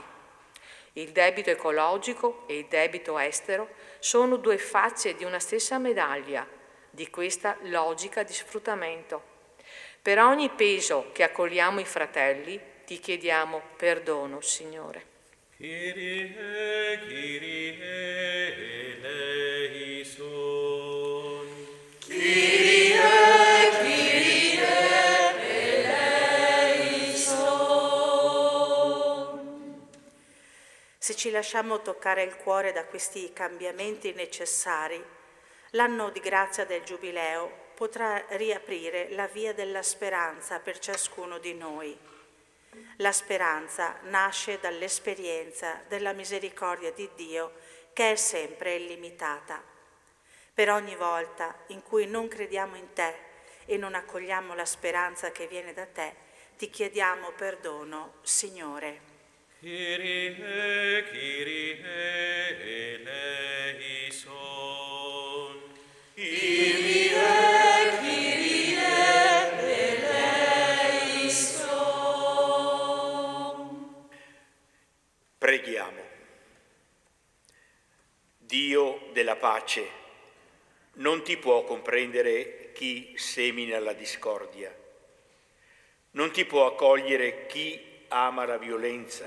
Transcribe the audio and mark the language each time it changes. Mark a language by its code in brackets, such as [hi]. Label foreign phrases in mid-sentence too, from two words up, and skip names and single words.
[it] Il debito ecologico e il debito estero sono due facce di una stessa medaglia di questa logica di sfruttamento. Per ogni peso che accogliamo i fratelli, ti chiediamo perdono, Signore. [el] Kyrie, Kyrie eleison. Kyrie, Kyrie eleison. [it] Se ci lasciamo toccare il cuore da questi cambiamenti necessari, l'anno di grazia del Giubileo potrà riaprire la via della speranza per ciascuno di noi. La speranza nasce dall'esperienza della misericordia di Dio, che è sempre illimitata. Per ogni volta in cui non crediamo in te e non accogliamo la speranza che viene da te, ti chiediamo perdono, Signore. [el] Kyrie, Kyrie eleison. Kyrie, Kyrie eleison. [it] Preghiamo. Dio della pace, non ti può comprendere chi semina la discordia, non ti può accogliere chi ama la violenza.